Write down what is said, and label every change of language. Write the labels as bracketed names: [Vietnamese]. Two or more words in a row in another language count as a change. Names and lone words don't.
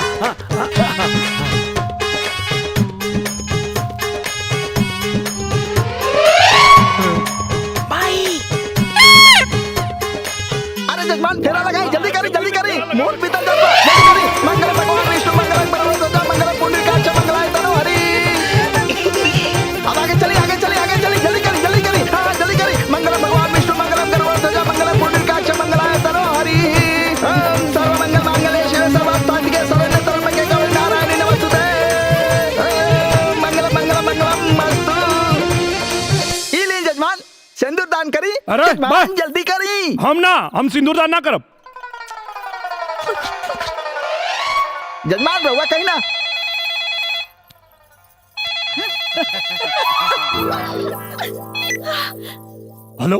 [Bhojpuri] अरे जजमान फेरा लगाई, जल्दी करी मोर पीतल जज्बा, जल्दी करी। [Sanskrit] मंगल भगवान विष्णु मंगल परमेश्वर मंगल पुंडरीकाक्ष मंगलाय तनो हरि। [Bhojpuri] अब आगे चली जल्दी करी। हाँ जल्दी करी। [Sanskrit] मंगल भगवान विष्णु मंगल परमेश्वर मंगल पुंडरीकाक्ष मंगलाय तनो हरि। सर्व मंगल मांगल्ये शिवे सर्वार्थसाधिके शरण्ये त्र्यंबके गौरी नारायणी नमोस्तुते। मंगलम मस्तु। [Bhojpuri] ई ली जजमान सिंदूर दान करी। अरे जजमान जल्दी करी। हम सिंदूर दान ना करब। जजमान रहुआ कहीं ना। हेलो